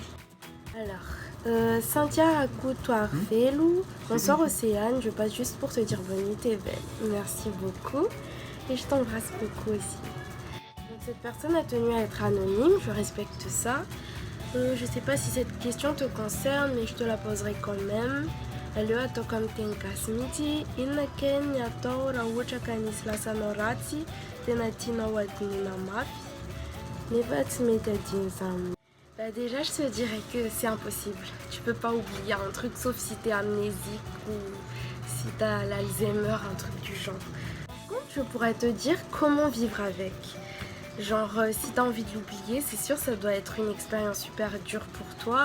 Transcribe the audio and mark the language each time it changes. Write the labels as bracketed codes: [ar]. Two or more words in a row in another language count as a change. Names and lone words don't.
[fr] Alors, Cynthia Akoutoarfelou, bonsoir Océane, je passe juste pour te dire bonne nuit, t'es belle. Merci beaucoup et je t'embrasse beaucoup aussi. Donc, cette personne a tenu à être anonyme, je respecte ça. Je sais pas si cette question te concerne, mais je te la poserai quand même. [mg] Leo atoka miteny mihitsy, inona keny atao raha ohatra ka nisy lasanao ratsy tena tianao adinina mafy nefa tsy mety adino izany. [fr] Bah déjà je te dirais que c'est impossible. Tu peux pas oublier un truc sauf si t'es amnésique ou si t'as l'Alzheimer, un truc du genre. Par contre je pourrais te dire comment vivre avec. Genre si t'as envie de l'oublier, c'est sûr ça doit être une expérience super dure pour toi.